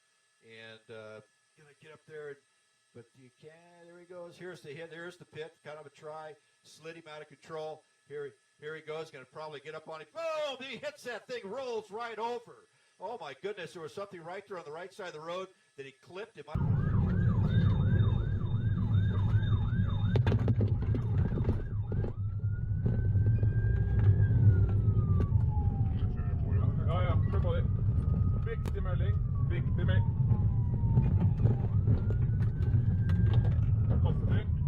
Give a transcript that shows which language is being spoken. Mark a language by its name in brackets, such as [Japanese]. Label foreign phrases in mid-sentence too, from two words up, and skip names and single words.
[English] And going to get up there. But you can't. There he goes. Here's the hit. There's the pit. Kind of a try. Slid him out of control. Here he goes. Going to probably get up on him. Boom! He hits that thing. Rolls right over. Oh, my goodness. There was something right there on the right side of the road that he clipped him. [Swedish] Ja, kör på det. [Norwegian] Viktig melding. Viktig melding. Konsentrert.